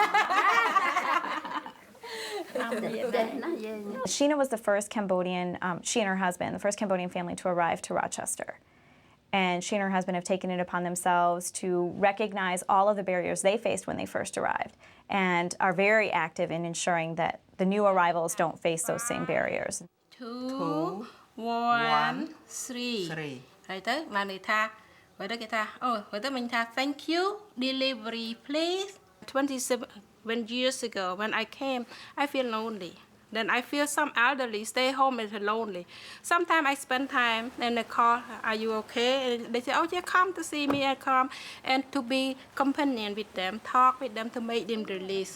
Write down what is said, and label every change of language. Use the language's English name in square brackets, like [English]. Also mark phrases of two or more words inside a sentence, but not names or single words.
[English] Sheena was the first Cambodian, she and her husband, the first Cambodian family to arrive to Rochester. And she and her husband have taken it upon themselves to recognize all of the barriers they faced when they first arrived and are very active in ensuring that the new arrivals don't face those same barriers. [Khmer] 2, 1, 3 ហើយទៅឡើងនេះថាហើយទៅគេថាអូហើយទៅមិញថា [English] thank you delivery please 27 years ago when I came I feel lonely. Then I feel some elderly stay home and lonely. Sometimes I spend time and they call, are you okay? And they say, oh yeah, come to see me, I come. And to be companion with them, talk with them to make them release.